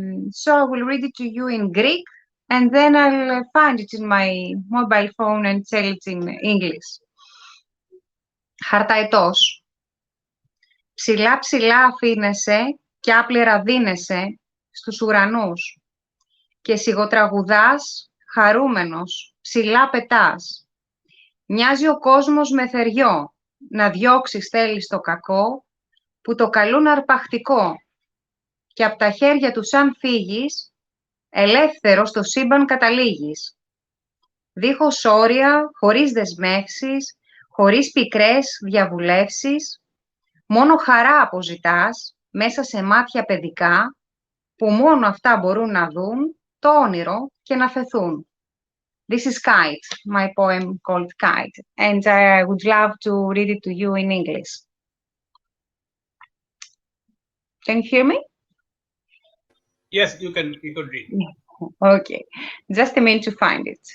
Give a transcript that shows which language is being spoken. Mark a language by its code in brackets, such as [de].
[en] So I will read it to you in Greek, and then I'll find it in my mobile phone and tell it in English. [el] Χαρταετός. Ψηλά ψηλά αφήνεσαι κι άπλυρα δίνεσαι στους ουρανούς και σιγοτραγουδάς χαρούμενος, ψηλά πετάς. Μοιάζει ο κόσμος με θεριό, να διώξεις θέλεις το κακό που το καλούν αρπακτικό και απ' τα χέρια του σαν φύγεις, ελεύθερο στο σύμπαν καταλήγεις. Δίχως όρια, χωρίς δεσμεύσεις, χωρίς πικρές διαβουλεύσεις, μόνο χαρά αποζητάς μέσα σε μάτια παιδικά που μόνο αυτά μπορούν να δουν το όνειρο και να φεθούν. [en] This is Kite, my poem called Kite, and I would love to read it to you in English. Can you hear me? Yes, you can read. Okay, just a minute to find it.